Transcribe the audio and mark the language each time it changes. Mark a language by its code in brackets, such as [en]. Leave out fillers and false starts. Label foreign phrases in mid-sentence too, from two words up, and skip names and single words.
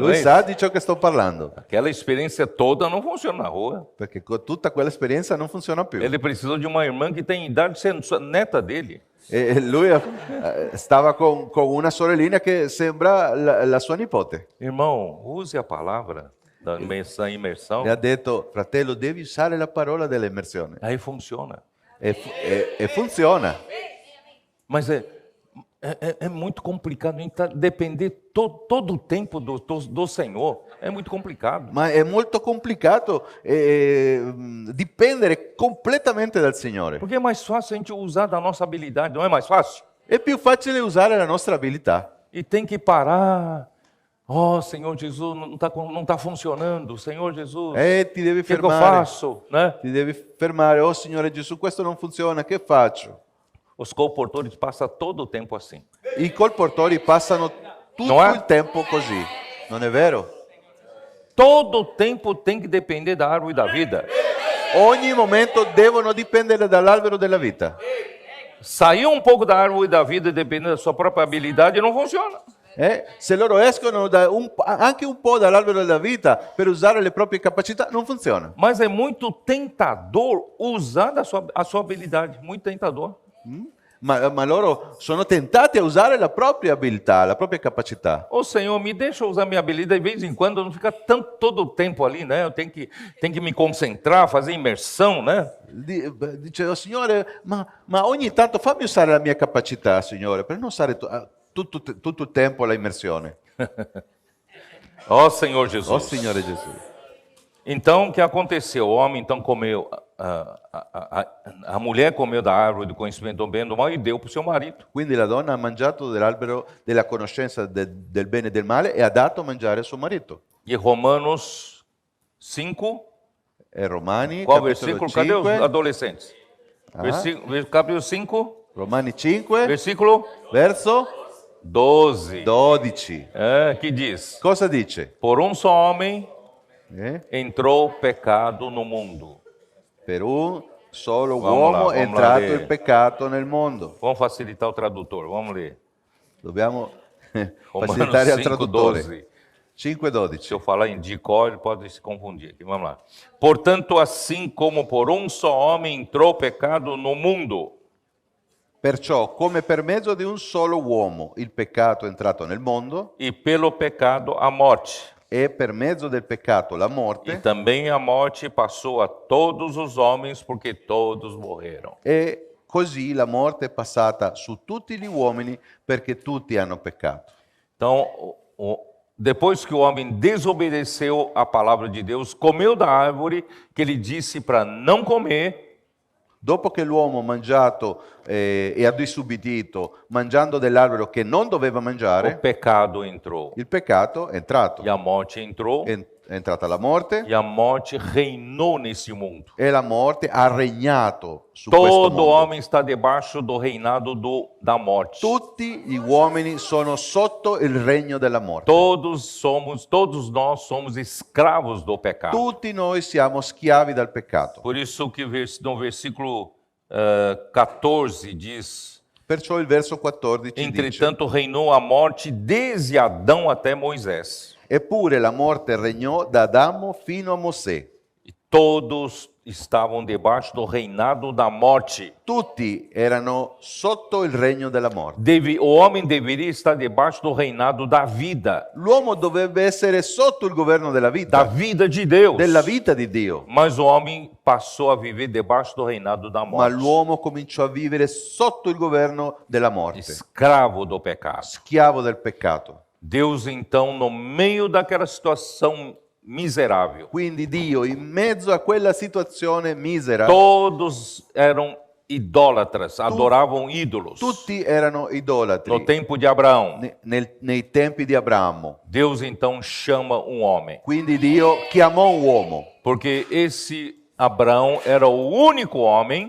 [it] Lui [pt] Não é [it] sa di ciò che sto parlando, [pt] Aquela experiência toda não funciona na rua. [it] perché tutta quella esperienza non funziona più. [pt] Ele precisou de uma irmã que tem idade de ser neta dele. [it] E lui stava con una sorellina che sembra la sua nipote. [pt] Irmão, use a palavra da imersão. [it] Le ha detto, fratello, devi usare la parola dell'immersione. [pt] Aí funciona. [it] E funziona. [pt] Mas é muito complicado. A gente depender todo o tempo do Senhor. É muito complicado. [it] Ma è molto complicato dipendere completamente dal Signore. [pt] Porque é mais fácil a gente usar da nossa habilidade, não é mais fácil? [it] È più facile usare la nostra abilità. [pt] E tem que parar. Oh, Senhor Jesus, não está funcionando. Senhor Jesus, [it] Ti devi [pt] o que eu [it] fermare. [pt] faço? Né? [it] Ti devi fermare. Oh Signore Gesù, questo non funziona, che faccio? [pt] Os colportores passam todo o tempo assim. [it] I colportori passano tutto Non è? il tempo così. Non è vero? [pt] Todo o tempo tem que depender da árvore da vida. [it] Ogni momento devono dipendere dall'albero della vita. [pt] Sair um pouco da árvore da vida dependendo da sua própria habilidade não funciona. [it] Se loro escono anche un po' dall'albero della vita per usare le proprie capacità, non funziona. [pt] Mas é muito tentador usar a sua habilidade. Muito tentador. [it] Ma loro sono tentati a usare la propria abilità, la propria capacità. [pt] Ô Senhor, me deixa usar minha habilidade de vez em quando, não ficar todo o tempo ali, né? Eu tenho que me concentrar, fazer imersão, né? [it] Dice, oh Signore, ma ogni tanto fammi usare la mia capacità, Signore, per non usare tutto il tempo la immersione. [pt] Ó Senhor Jesus. [it] Oh Signore Gesù. [pt] Então, o que aconteceu? O homem então comeu, a mulher comeu da árvore do conhecimento do bem e do mal e deu para o seu marido. [it] Quindi la donna ha mangiato dell'albero della conoscenza del bene e del male e ha dato a mangiare a suo marito. [pt] E Romanos 5, [it] E Romani, [pt] qual [it] capitolo [pt] versículo? Cadê os 5, adolescentes? Capítulo 5, [it] Romani 5, [pt] versículo [it] verso 12. 12. [pt] Que diz: [it] Cosa dice? [pt] Por um só homem entrou o pecado no mundo. [it] Per un solo [pt] Vamos [it] uomo [pt] là, [it] è [pt] vamos [it] entrato [pt] là, [it] il peccato nel mondo. [pt] Vamos facilitar o tradutor, vamos ler. [it] Dobbiamo [pt] Romanos [it] facilitare al [pt] 5, [it] traduttore. 12. 5,12. [pt] Se eu falar em cor, ele pode se confundir aqui. Vamos lá. Portanto, assim como por um só homem entrou o pecado no mundo, [it] Perciò, come per mezzo di un solo uomo il peccato è entrato nel mondo, [pt] e pelo pecado a morte. [it] e per mezzo del peccato la [pt] E [it] morte, [pt] também a morte passou a todos os homens, porque todos morreram. [it] e così la morte è passata su tutti gli uomini perché tutti hanno peccato. [pt] Então, depois que o homem desobedeceu a palavra de Deus, comeu da árvore que ele disse para não comer, [it] Dopo che l'uomo ha mangiato e ha disubbidito, mangiando dell'albero che non doveva [pt] o [it] mangiare, [pt] pecado entrou. [it] il peccato è entrato. [pt] E a morte entrou, [it] È entrata la morte [pt] e a morte reinou nesse mundo. [it] e la morte ha regnato su questo [pt] Todo [it] mondo. [pt] homem está debaixo do reinado da morte. [it] Tutti gli uomini sono sotto il regno della morte. [pt] Todos nós somos escravos do pecado. [it] Tutti noi siamo schiavi dal peccato. [pt] Por isso que no versículo 14 diz: [it] Perciò il verso 14 dice: [pt] Entretanto reinou a morte desde Adão até Moisés. [it] Eppure la morte regnò da Adamo fino a Mosè. [pt] E todos estavam debaixo do reinado da morte. [it] Tutti erano sotto il regno della morte. [pt] O homem deveria estar debaixo do reinado da vida, [it] L'uomo dovrebbe essere sotto il governo della [pt] da [it] vita, [pt] vida de Deus. [it] della vita di Dio. [pt] Mas o homem passou a viver debaixo do reinado da [it] Ma morte, l'uomo cominciò a vivere sotto il governo della morte, [pt] escravo do pecado. [it] schiavo del peccato. [pt] Deus, então, no meio daquela situação miserável, [it] Quindi Dio, in mezzo a quella situazione misera, [pt] todos eram idólatras, adoravam ídolos. [it] tutti erano [pt] No [it] idolatri. [pt] tempo de Abraão, [it] Nei tempi di Abramo. [pt] Deus então chama um homem, [it] Quindi Dio chiamò un uomo, [pt] porque esse Abraão era o único homem